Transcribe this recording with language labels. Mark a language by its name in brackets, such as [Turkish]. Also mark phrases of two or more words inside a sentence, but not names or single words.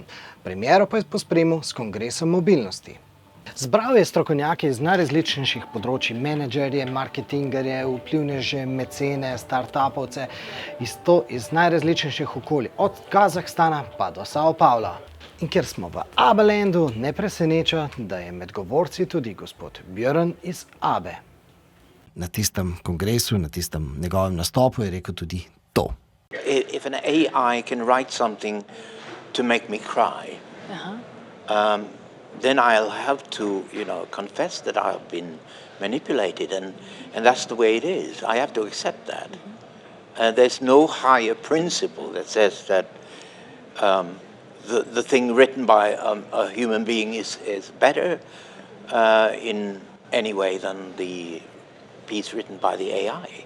[Slovenian] Premiero pa je pospremil s kongresom mobilnosti. Zbral je strokovnjake iz najrazličnejših področij, menedžerje, marketingerje, vplivneže, mecene, startupovce, iz najrazličnejših okolij, od Kazahstana pa do Sao Paula. In ker smo v ABBE-landu, ne preseneča, da je med govorci tudi gospod Björn iz ABBE. Na tistem kongresu, na tistem njegovem nastopu je rekel tudi to. [English] If an AI can write something to make me cry, then I'll have to, confess that I've been manipulated, and that's the way it is. I have to accept that. There's no higher principle that says that the thing written by a human being is better in any way than the piece written by the AI.